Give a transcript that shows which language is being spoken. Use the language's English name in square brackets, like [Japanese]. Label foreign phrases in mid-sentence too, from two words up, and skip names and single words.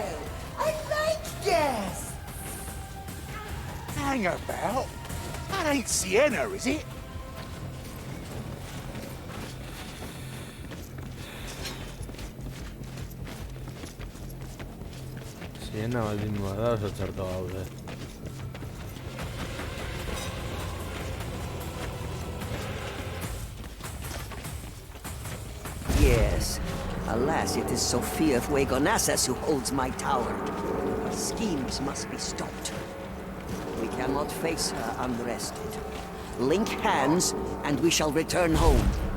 [English] I like guests. Hang about. That ain't Sienna, is it? [Basque] Siena baldin bada oso txarto gaude. [English] Yes. Alas, it is Sophia of Wagonassus who holds my tower. Her schemes must be stopped. We cannot face her unrested. Link hands, and we shall return home.